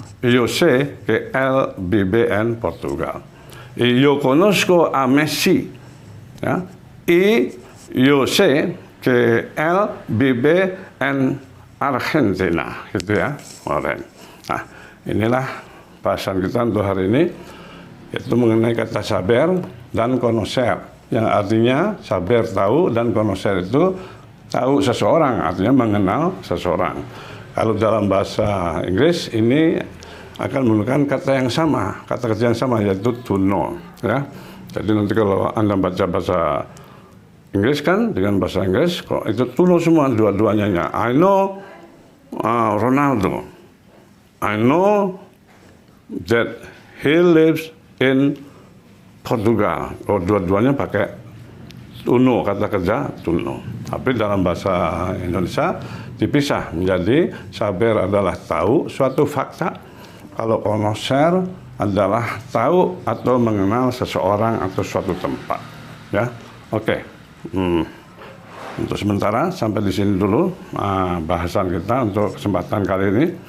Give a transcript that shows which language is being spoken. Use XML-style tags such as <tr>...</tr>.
<es>Yo sé que él vive en Portugal. Y yo conozco a Messi. Ya. Y yo sé que él vive en Argentina.</es> <id>Gitu, ya. Nah, inilah bahasan kita untuk hari ini. Itu mengenai kata saber dan konoser. Yang artinya saber tahu dan konoser itu tahu seseorang, artinya mengenal seseorang. Kalau dalam bahasa Inggris ini akan menggunakan kata yang sama, kata kerja yang sama, yaitu to know, ya. Jadi nanti kalau Anda baca bahasa Inggris kan dengan bahasa Inggris, kok itu tuno semua dua-duanya.</id> <en>I know Ronaldo. I know that he lives in Portugal.</en> <id>Oh, dua-duanya pakai tuno, kata kerja tuno. Tapi dalam bahasa Indonesia dipisah menjadi saber adalah tahu suatu fakta, kalau konoser adalah tahu atau mengenal seseorang atau suatu tempat. Ya, oke. Untuk sementara sampai di sini dulu bahasan kita untuk kesempatan kali ini.</id>